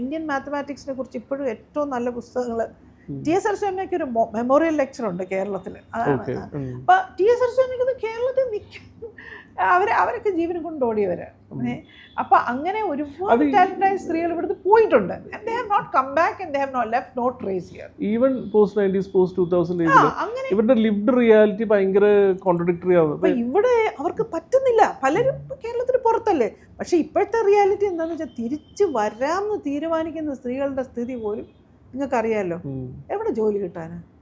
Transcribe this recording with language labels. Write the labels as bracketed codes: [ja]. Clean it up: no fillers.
[ml] Indian മാത്തമാറ്റിക്സിനെ കുറിച്ച് ഇപ്പോഴും ഏറ്റവും നല്ല പുസ്തകങ്ങൾ TS സരസ്വതി അമ്മയ്ക്ക് ഒരു മെമ്മോറിയൽ ലെക്ചർ ഉണ്ട് കേരളത്തിൽ. അതാണ് അപ്പം TS സരസ്വതി അമ്മയ്ക്ക് കേരളത്തിൽ നിൽക്കും. അവരൊക്കെ ജീവനം കൊണ്ട് ഓടിയവര്. അപ്പൊ അങ്ങനെ ഒരുപാട് ടാലന്റായ സ്ത്രീകൾ ഇവിടുന്ന് പോയിട്ടുണ്ട്. [en] They have not come back and they have not left no trace here. Even post 90s post 2000 [ml] ഇവരുടെ ലിവ്ഡ് റിയാലിറ്റി ഭയങ്കര കോൺട്രഡിക്ടറി ആവും. അപ്പൊ ഇവിടെ അവർക്ക് പറ്റുന്നില്ല. പലരും കേരളത്തിന് പുറത്തല്ലേ. പക്ഷെ ഇപ്പോഴത്തെ റിയാലിറ്റി എന്താണെന്ന് വെച്ചാൽ തിരിച്ചു വരാമെന്ന് തീരുമാനിക്കുന്ന സ്ത്രീകളുടെ സ്ഥിതി പോലും നിങ്ങൾക്കറിയാമല്ലോ. എവിടെ ജോലി കിട്ടാന്?